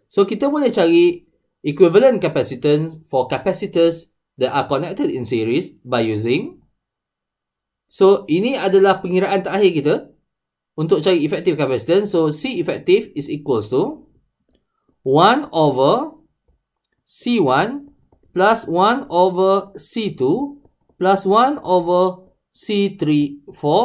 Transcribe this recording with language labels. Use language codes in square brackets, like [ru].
[en] So, [ms] kita boleh cari [en] equivalent capacitance for capacitors that are connected in series by using. [ms] So, ini adalah pengiraan terakhir kita untuk cari effective capacitance. [en] So, C effective is equals to 1 over C1 plus 1 over C2 plus 1 over C34.